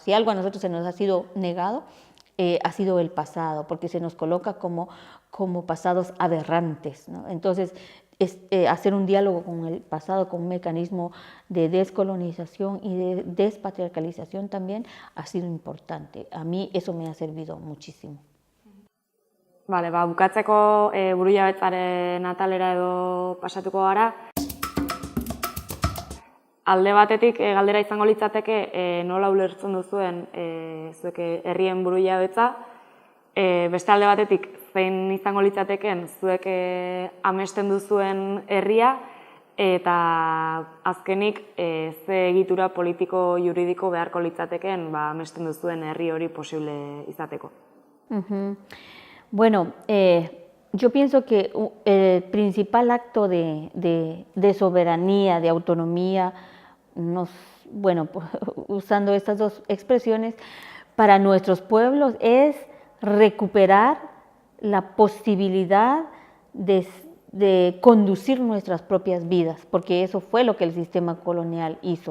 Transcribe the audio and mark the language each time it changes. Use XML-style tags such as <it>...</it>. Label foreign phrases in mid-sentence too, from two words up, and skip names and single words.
<es>Si algo a nosotros se nos ha sido negado, ha sido el pasado, porque se nos coloca como pasados aberrantes, ¿no? Entonces, hacer un diálogo con el pasado, con un mecanismo de descolonización y de despatriarcalización también ha sido importante. A mí eso me ha servido muchísimo.</es> <eu>Bale, bukatzeko burujabetzaren atalera edo pasatuko gara. Alde batetik galdera izango litzateke nola ulertzen duzuen zuek herrien burujabetza, beste alde batetik zein izango litzateken zuek amesten duzuen herria, eta azkenik ze egitura politiko-juridiko beharko litzateken amesten duzuen herri hori posible izateko.</eu> <es>Bueno, yo pienso que el principal acto de soberanía, de autonomía, usando estas dos expresiones, para nuestros pueblos es recuperar la posibilidad de conducir nuestras propias vidas, porque eso fue lo que el sistema colonial hizo.</es>